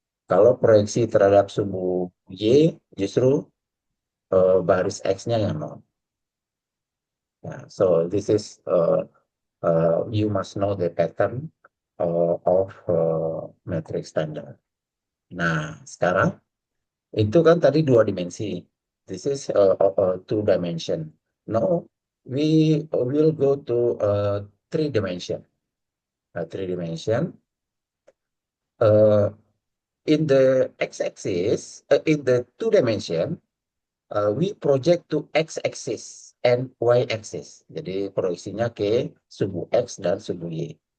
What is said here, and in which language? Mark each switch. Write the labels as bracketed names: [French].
[Indonesian] Kalau proyeksi terhadap sumbu y justru baris x-nya yang 0. [English] So this is you must know the pattern of metric standard. [Indonesian] Nah, sekarang itu kan tadi 2 dimensi. [English] This is two dimension. Now we will go to 3 dimension. 3 dimension. In the x-axis, in the 2 dimension, we project to x-axis and y-axis. [Indonesian] Jadi proyeksinya ke sumbu x dan sumbu y.